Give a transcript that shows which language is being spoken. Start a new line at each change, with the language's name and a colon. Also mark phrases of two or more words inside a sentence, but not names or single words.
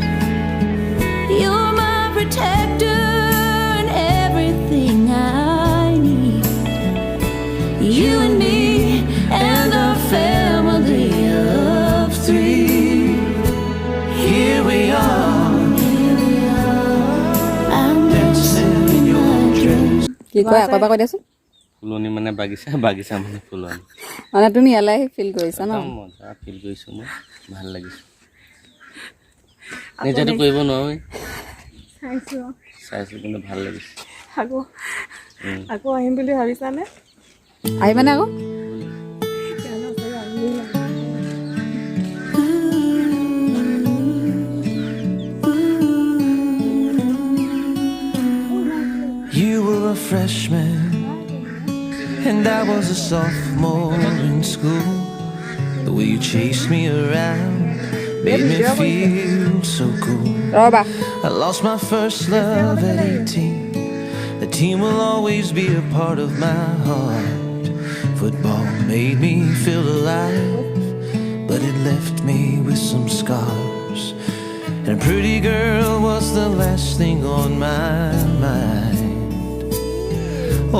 English: You're my protector and everything I need. You and me and our family of 3. Here we are, I'm dancing in your dress.
Assamese: কি কয় আকৌ এবাৰ কৈ দিয়াচোন ফুলনি মানে বাগিচা বাগিচা মানে ফুলনি মানে তুমি ইয়ালৈ ফিল কৰিছা ন একদম মজা ফিল কৰিছোঁ মই ভাল লাগিছে নিজেতো কৰিব নোৱাৰোঁ চাইছোঁ কিন্তু ভাল লাগিছে আকৌ আহিম বুলি ভাবিছানে আহিবানে আকৌ
English: You were a freshman and I was a sophomore in school. The way you chased me around made me feel so cool.
Assamese: ৰ'বা
English: I lost my first love at 18. The team will always be a part of my heart. Football made me feel alive, but it left me with some scars. And a pretty girl was the last thing on my mind.